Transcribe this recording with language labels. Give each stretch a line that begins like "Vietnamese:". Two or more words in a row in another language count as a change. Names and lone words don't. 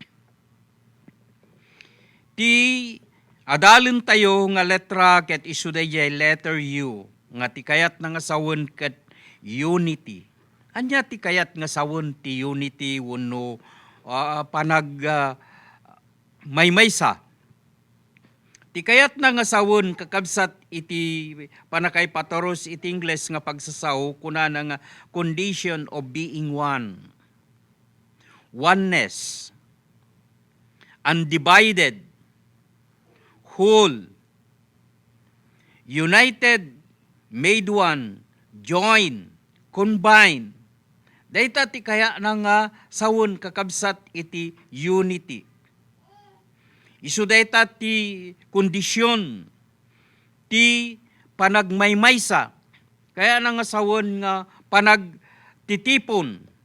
Iloko: Ti adalon tayo nga letra ket isu dayjay letter U nga ti kayat nga sawon ket unity. Anya ti kayat nga sawon ti unity wenno maymaysa. Ti kayat nga sawon kakabsat iti panakay patoros iti Ingles nga pagsasaw kunana nga
English: condition of being one. Oneness. Undivided. Whole, united, made one, join, combine.
Iloko: Dayta ti kaya nga sawon kakabsat iti unity. Isu dayta ti kondisyon ti panagmaymaysa. Kaya nga sawon nga panagtitipon.